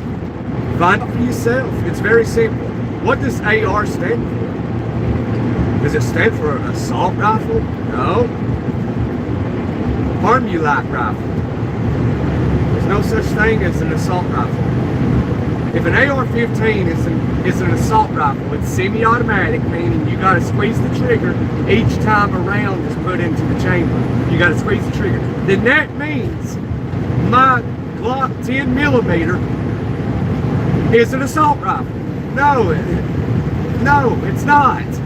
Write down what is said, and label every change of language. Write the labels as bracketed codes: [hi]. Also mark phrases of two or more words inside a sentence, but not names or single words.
[en] Find it for yourself. It's very simple. What does AR stand for? Does it stand for an assault rifle? No. Harmulite rifle. There's no such thing as an assault rifle. If an AR-15 is an assault rifle, it's semi-automatic, meaning you got to squeeze the trigger each time a round is put into the chamber. You got to squeeze the trigger. Then that means my Glock 10mm is an assault rifle. No, it's not.